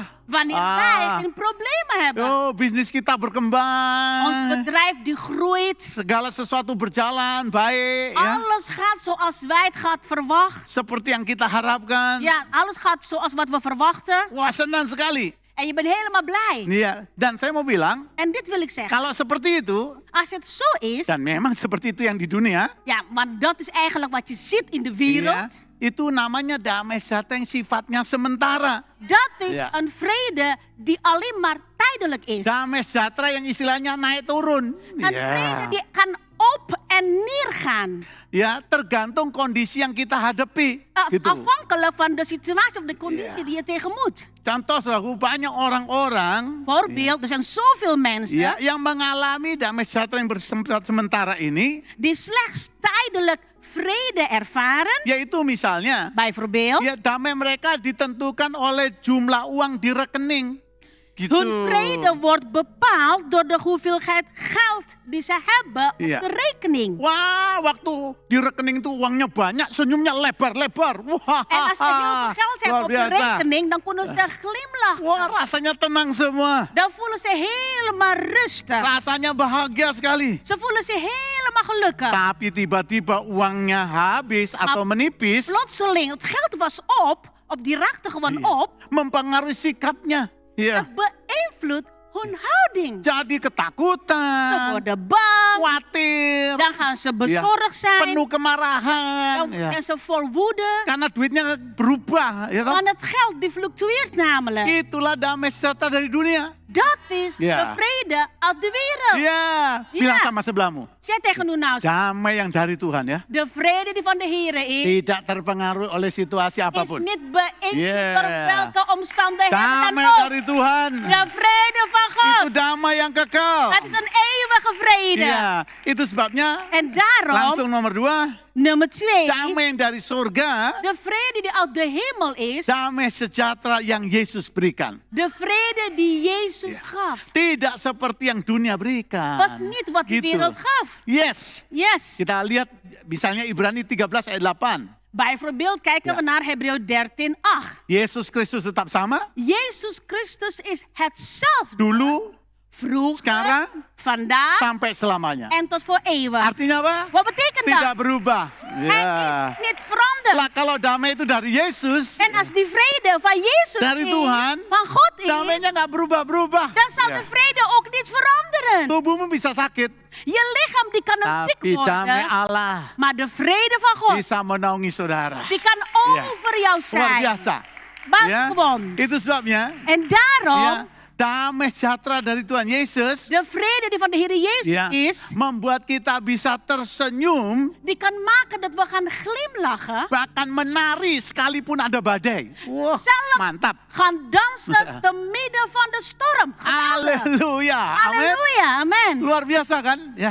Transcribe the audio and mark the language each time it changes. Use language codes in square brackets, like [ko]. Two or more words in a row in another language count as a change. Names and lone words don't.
[nl] wanneer wij geen problemen hebben. [id] Oh, bisnis kita [nl] Ons [id] berkembang, [nl] bedrijf die groeit. [id] segala sesuatu berjalan baik, ya. [nl] Alles gaat zoals wij het gaat verwachten. [id] Seperti yang kita harapkan. [nl] Ja, alles gaat zoals wat we verwachten. [id] Wah, senang sekali. [nl] En je bent helemaal blij. [id] Iya, dan saya mau bilang, [nl] En dit wil ik zeggen. [id] kalau seperti itu, [nl] Als het zo is, [id] dan memang seperti itu yang di dunia, [nl] ja, maar dat is eigenlijk wat je ziet in de wereld. [id] ya, itu namanya damai sejahtera yang sifatnya sementara. [nl] Dat is Ja. een vrede die alleen maar tijdelijk is. [id] Damai sejahtera yang istilahnya naik turun. [nl] Een vrede die kan op en neer gaan. [id] Ya, tergantung kondisi yang kita hadapi. Gitu. [nl] Afhankelijk van de situatie of de conditie die je tegemoet. [id] Contoh, saudaraku, banyak orang-orang [nl] Voorbeeld, er zijn zoveel mensen [id] ya, yang mengalami damai sejahtera yang bersifat sementara ini, [nl] die slechts tijdelijk vrede ervaren. [id] yaitu misalnya, [nl] Bijvoorbeeld, [id] ya damai mereka ditentukan oleh jumlah uang di rekening. Gitu. [nl] hun vrede wordt bepaald door de hoeveelheid geld die ze hebben op Ja. de rekening. [id] Wah, waktu di rekening itu uangnya banyak, senyumnya lebar-lebar. Wah, [nl] En als ze heel veel geld hebben [id] luar [nl] op de [id] biasa. [nl] rekening, dan kunnen ze glimlachen. [id] Wah, rasanya tenang semua. [nl] Dan voelen ze helemaal rustig. [id] Rasanya bahagia sekali. [nl] Ze voelen zich helemaal gelukkig. [id] Tapi tiba-tiba uangnya habis atau menipis, [nl] Plotseling, het geld was op die raakte gewoon op. [id] mempengaruhi sikapnya. Ya, [nl] Het beïnvloedt hun houding. [id] jadi [nl] Ze [id] ketakutan, [nl] worden bang, [id] khawatir, [nl] dan gaan ze [id] ya, [nl] bezorgd zijn. [id] penuh kemarahan. [nl] Dan [id] Ya. [nl] zijn ze vol woede. [id] Karena duitnya berubah. Ya, toh? [nl] Want het geld die fluctueert namelijk. [id] Itulah damai sejahtera dari dunia. [nl] Dat is Ja. de vrede uit de wereld. [id] Ya, bilang [nl] Ja. [id] sama sebelahmu. [nl] Zeg tegen hun nou, [id] Damai yang dari Tuhan ya. [nl] de vrede die van de Heer is, [id] Tidak terpengaruhi oleh situasi [nl] is [id] apapun. [nl] niet beïnvloed Ja. door welke omstandigheden dan [id] Damai [nl] ook. [id] dari Tuhan. [nl] De vrede van [id] Itu [nl] God. [id] damai yang kekal. [nl] Het is een eeuwige vrede. [id] Iya, itu sebabnya [nl] En daarom, [id] langsung nomor 2, [nl] nummer 2, [id] damai yang dari surga, [nl] de vrede die uit de hemel is, [id] damai sejahtera yang Yesus berikan. [nl] de vrede die Jezus gaf. [id] Tidak seperti yang dunia berikan. [nl] Was niet wat de [id] Gitu. [nl] wereld gaf. [id] Yes. [nl] Yes. [id] Kita lihat misalnya Ibrani 13 ayat 8. [nl] Bijvoorbeeld kijken we naar Hebreeën 13:8. [id] Yesus Kristus tetap sama [nl] Jezus Christus is hetzelfde. [id] dulu, [nl] Vroeger, [id] sekarang, [nl] vandaag [id] sampai selamanya. [nl] en tot voor eeuwig. [id] Artinya apa? [nl] Wat betekent [id] Tidak [nl] dat? [id] berubah. [nl] Hij [id] Ya. [nl] is niet veranderd. [id] Lah kalau damai itu dari Yesus, [nl] En als die vrede van Jezus [id] dari [nl] is, [id] Tuhan, [nl] van God is, [id] damainya nggak berubah-berubah. [nl] dan zal [id] Ya. [nl] de vrede ook niet niet veranderen. [id] Tubuhmu bisa sakit, [nl] Je lichaam die kan ook ziek [id] tapi damai [nl] worden. [id] Allah [nl] Maar de vrede van God, [id] bisa menaungi saudara. [nl] die kan over jou [id] Luar [nl] zijn. [id] biasa. [nl] Buitengewoon. [id] Itu sebabnya [nl] En daarom, [id] ya, damai sejahtera dari Tuhan Yesus [nl] de vrede die van de Heer Jezus [id] ya, [nl] is, [id] membuat kita bisa tersenyum, [nl] die kan maken dat we gaan glimlachen. [id] bahkan menari sekalipun ada badai. Wah, [nl] Zelfs [id] mantap. [nl] gaan dansen te midden van de storm. Geweldig. [id] Haleluya. Amin. [nl] Halleluja, amen. [id] Luar biasa kan? Ya.